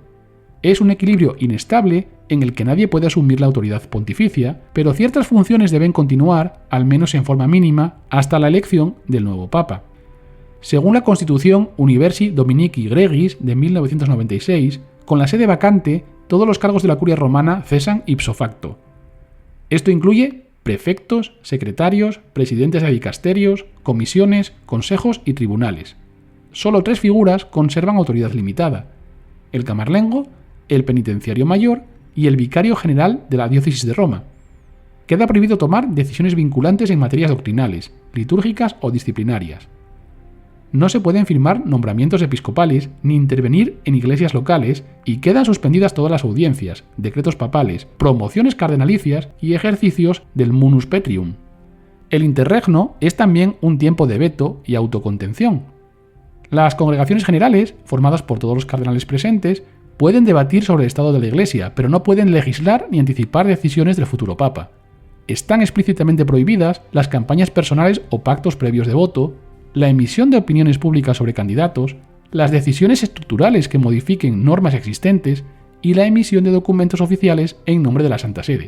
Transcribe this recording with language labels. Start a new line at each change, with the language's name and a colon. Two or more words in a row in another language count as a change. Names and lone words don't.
Spanish: Es un equilibrio inestable en el que nadie puede asumir la autoridad pontificia, pero ciertas funciones deben continuar, al menos en forma mínima, hasta la elección del nuevo Papa. Según la Constitución Universi Dominici Gregis de 1996, con la sede vacante, todos los cargos de la curia romana cesan
Latin: ipso facto.
Spanish: Esto incluye prefectos, secretarios, presidentes de dicasterios, comisiones, consejos y tribunales. Solo 3 figuras conservan autoridad limitada: el camarlengo, el penitenciario mayor y el vicario general de la diócesis de Roma. Queda prohibido tomar decisiones vinculantes en materias doctrinales, litúrgicas o disciplinarias. No se pueden firmar nombramientos episcopales ni intervenir en iglesias locales, y quedan suspendidas todas las audiencias, decretos papales, promociones cardenalicias y ejercicios del
Latin: munus petrium.
Spanish: El interregno es también un tiempo de veto y autocontención. Las congregaciones generales, formadas por todos los cardenales presentes, pueden debatir sobre el estado de la Iglesia, pero no pueden legislar ni anticipar decisiones del futuro Papa. Están explícitamente prohibidas las campañas personales o pactos previos de voto, la emisión de opiniones públicas sobre candidatos, las decisiones estructurales que modifiquen normas existentes y la emisión de documentos oficiales en nombre de la Santa Sede.